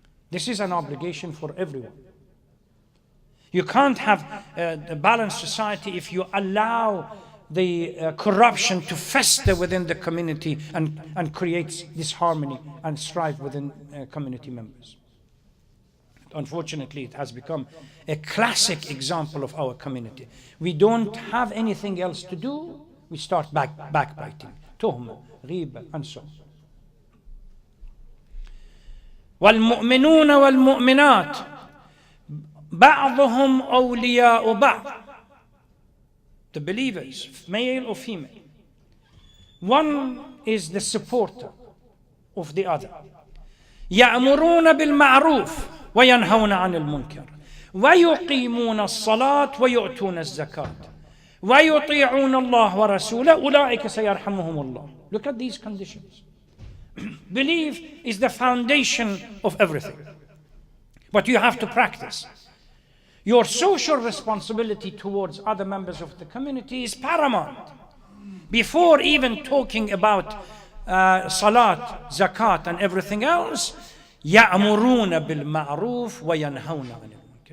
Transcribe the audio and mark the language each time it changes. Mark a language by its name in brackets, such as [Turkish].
[English] This is an obligation for everyone. You can't have a balanced society if you allow the corruption to fester within the community and creates disharmony and strife within community members. Unfortunately, it has become a classic example of our community. We don't have anything else to do. We start backbiting, tuhma, ghiba, and so on. [Arabic] والمؤمنون والمؤمنات بعضهم أولياء بعض. [English] The believers, male or female, one is the supporter of the other. [Arabic] يأمرون بالمعروف وينهون عن المنكر ويقيمون الصلاة ويؤتون الزكاة ويطيعون الله ورسوله أولئك سيرحمهم الله. [English] Look at these conditions. Belief is the foundation of everything. But you have to practice. Your social responsibility towards other members of the community is paramount. Before even talking about salat, zakat, and everything else, [Arabic] يَأْمُرُونَ بِالْمَعْرُوفِ وَيَنْهَوْنَ عَنِ الْمُنكَرِ.